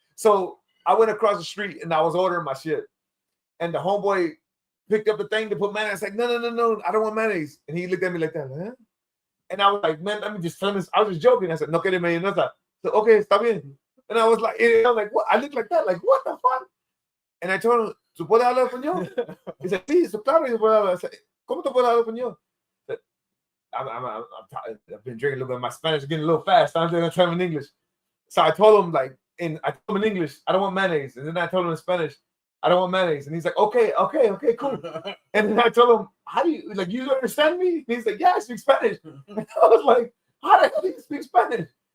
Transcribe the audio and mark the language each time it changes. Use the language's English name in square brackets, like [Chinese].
[English] So I went across the street and I was ordering my shit. And the homeboy picked up the thing to put mayonnaise. Like, no, I don't want mayonnaise. And he looked at me like that, huh? And I was like, man, let me just finish. I was just joking. I said, [Spanish] no quiere mayonesa. [English] So, okay, [Spanish] está bien. [English] And I was like, what? I looked like that, like, what the fuck? And I told him, [Spanish] ¿tú puedes hablar español? [English] He said, [Spanish] sí, claro, yo puedo hablar. [English] I said, [Spanish] ¿cómo tú puedes hablar español? [English] I've been drinking a little bit. My Spanish is getting a little fast. I'm going to tell him in English. So I told him, like, I told him in English, I don't want mayonnaise. And then I told him in Spanish, I don't want mayonnaise. And he's like, okay, cool. And then I told him, how do you, like, you understand me? And he's like, yeah, I speak Spanish. And I was like, how the hell do you speak Spanish?